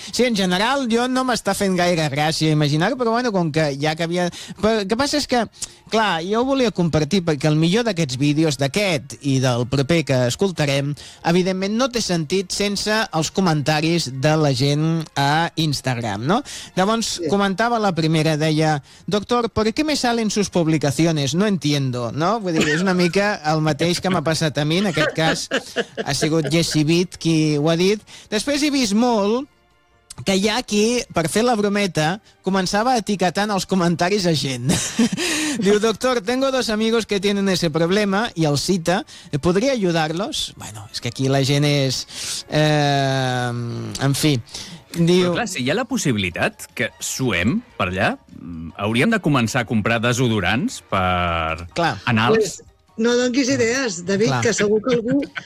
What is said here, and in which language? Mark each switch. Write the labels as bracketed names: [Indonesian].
[Catalan] Sí, en general, jo no m'està fent gaire gràcia imaginar-ho, però bueno, com que ja que havia... Però el que passa és que, clar, jo ho volia compartir, perquè el millor d'aquests vídeos, d'aquest i del proper que escoltarem, evidentment no té sentit sense els comentaris de la gent a Instagram, no? Llavors, sí, comentava la primera, deia, [Spanish] doctor, ¿por qué me salen sus publicaciones? No entiendo, no? [Catalan] Vull dir, és una mica el mateix que m'ha passat a mi, en aquest cas ha sigut Jesse Beat qui ho ha dit. Després he vist molt que hi ha qui, per fer la brometa, començava etiquetant els comentaris a gent. Diu, [Spanish] doctor, tengo dos amigos que tienen ese problema, [Catalan] i el cita, [Spanish] ¿podría ayudarlos? [Catalan] Bueno, és que aquí la gent és... en fi. Diu... Però clar, si hi ha la possibilitat que suem per allà, hauríem de començar a comprar desodorants per... Clar. Anals. No donis idees, David, clar, que segur que algú...